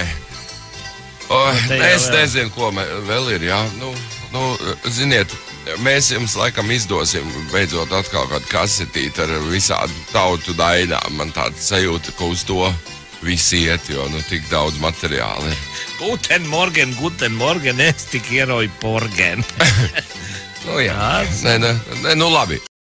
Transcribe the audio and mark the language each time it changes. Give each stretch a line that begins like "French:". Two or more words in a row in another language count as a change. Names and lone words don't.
Latvian: Es nezinu, ko vēl ir, jā. Ziniet, mēs jums laikam izdosim beidzot atkal kādu kasetīti ar visādu tautu dainām. Man tāda sajūta, ka uz to visi iet, jo tik daudz materiāli ir.
German: Guten Morgen,
Latvian: es tik ieroju porgen. Jā. Nē, labi.